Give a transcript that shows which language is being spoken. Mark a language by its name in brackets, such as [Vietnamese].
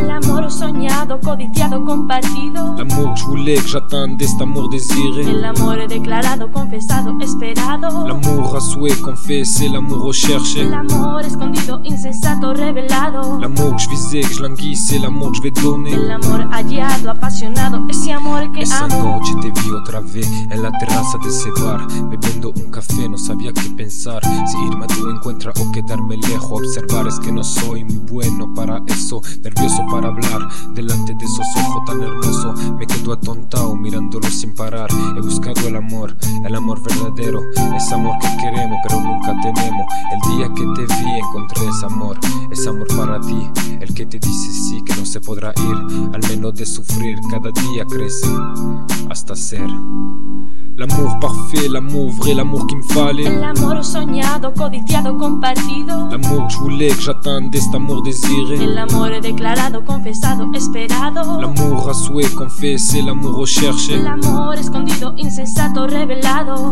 [Spanish] L'amour soñado, codiciado, compartido. [French] L'amour que je voulais, que j'attendais, cet amour désiré. [Spanish] L'amour declarado, confesado, esperado. [French] L'amour à souhait, confessé, l'amour recherché. [Spanish] L'amour escondido, insensato, revelado. [French] L'amour que je visais, que je languissais, l'amour que je vais donner. [Spanish] L'amour hallado, apasionado, ese amor que esa amo. Esa noche te vi otra vez en la terraza de ese bar. Bebiendo un café, no sabía qué pensar. Si irme a tu encuentro o quedarme lejos a observar. Que no soy muy bueno para eso. Nervioso para hablar delante de esos ojos tan hermosos. Me quedo atontado mirándolo sin parar. He buscado el amor verdadero. Ese amor que queremos pero nunca tenemos. El día que te vi encontré ese amor para ti. El que te dice sí, que no se podrá ir. Al menos de sufrir cada día crece hasta ser. [French] L'amour parfait, l'amour vrai, l'amour qu'il me fallait. [Spanish] L'amour soñado, codiciado, compartido. [French] L'amour que je voulais, que j'attendais, cet amour désiré. [Spanish] L'amour declarado, confesado, esperado. [French] L'amour à souhait, confessé, l'amour recherché. [Spanish] L'amour escondido, insensato, revelado.